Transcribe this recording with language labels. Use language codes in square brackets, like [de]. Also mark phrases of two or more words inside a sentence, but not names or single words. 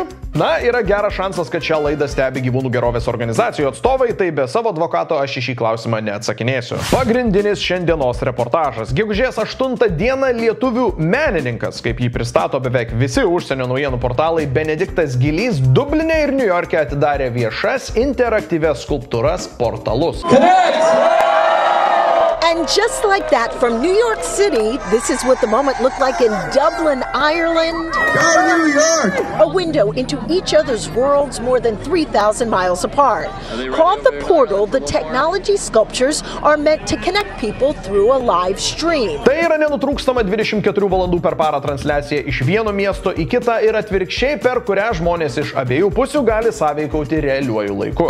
[lt] Na, yra geras šansas, kad šią laidą stebi gyvūnų gerovės organizacijų atstovai, tai be savo advokato aš į šį klausimą neatsakinėsiu. Pagrindinis šiandienos reportažas. Gegužės 8 dieną lietuvių menininkas, kaip jį pristato beveik visi užsienio naujienų portalai, Benediktas Gilys Dubline ir Niujorke atidarė viešas interaktyvias skulptūras portalus. [en] And just like that, from New York City, this is what the moment looked like in Dublin, Ireland. Go New York! A window into each other's worlds more than 3,000 miles apart. Called the Portal, the technology sculptures are meant to connect people through a live stream. [lt] Tai yra nenutrūkstama 24 valandų per parą transliacija iš vieno miesto į kitą ir atvirkščiai, per kurią žmonės iš abiejų pusių gali sąveikauti realiuoju laiku.